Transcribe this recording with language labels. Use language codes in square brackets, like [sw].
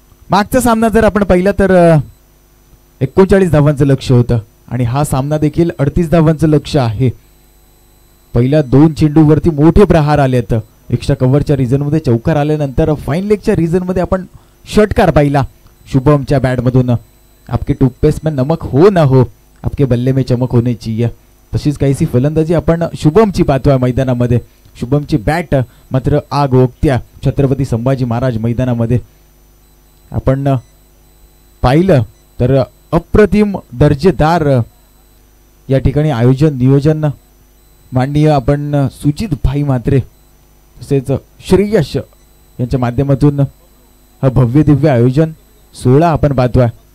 [mr] मागचा सामना जर आपण पाहिला तर 39 धावांचं लक्ष होतं आणि हा सामना देखील 38 धावांचं लक्ष आहे. पहिल्या 2 चेंडूवरती मोठे प्रहार आलेत. एक्स्ट्रा कव्हरच्या रिझन मध्ये चौकार आल्यानंतर फाईन लेगच्या रिझन मध्ये आपण षटकार पाहिला शुभमच्या बॅट मधून. [hi] आपके टूथपेस्ट में नमक हो ना हो, आपके बल्ले में चमक होने चाहिए. [mr] तशीच काहीशी फलंदाजी आपण शुभमची पाहतोय मैदानामध्ये. शुभमची बॅट मात्र आग ओकत्या छत्रपती संभाजी महाराज मैदानामध्ये. आपण पाहिलं तर अप्रतिम दर्जेदार या ठिकाणी आयोजन नियोजन माननीय आपण सुजित भाई म्हात्रे तसेच श्रेयश यांच्या माध्यमातून हा भव्य दिव्य आयोजन सोहळा आपण पाहतोय.